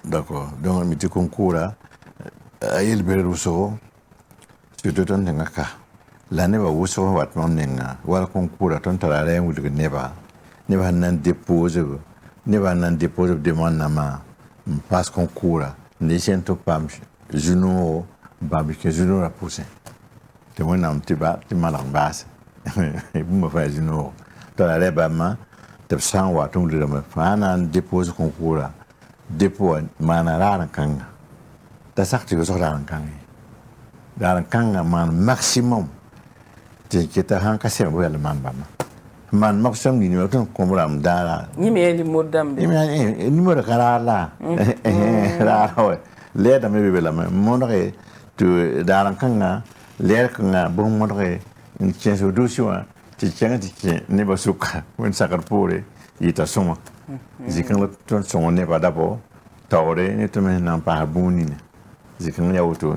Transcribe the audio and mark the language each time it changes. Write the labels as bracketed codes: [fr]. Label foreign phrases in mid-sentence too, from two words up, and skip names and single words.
[fr] d'accord donc [mos] mi tɩ concours a yel-bel wʋsgo surtout tõnd tẽngã ka la neba wʋsg wat mam nenga wala concours tõnd tara rẽ n wilg neba sẽn na n dépose neba sẽn na n dépose b demande nama n paas concours ne sẽn tɩ paam zu-noogo bãmb kẽ zu-noorã pʋsẽ tɩ wẽnnaam tɩ malg n baase bũmba fãa zu-noogo tara rẽ bãmbã tɩ b sã n wa tɩ wilgame fãa na n dépose concours dépôt wã maana raar n kãnga t'a sak tɩ yʋsg raar n kãng ye raar n kãngã maan maximum tɩ kɩta sãn ka sẽm bɩ yɛl maan bãmba man maximum ni tɩ n kõm rãmb daara yẽ me yaa limor dãmbe nimero ka raar la raar wa lɛɛdame be be lame modge tɩ daar n kãngã lɛɛr kãngã bõs modge n kẽes b dʋʋsẽ wã tɩ kẽng tɩ kẽ nebã sʋka wẽn-sakr poore yɩta sõma zĩ-kãng la tõnd sõng nebã dabɔ taoore ne tɩ me sẽn na n paas bũmb nina zĩ-kãng yaa wotone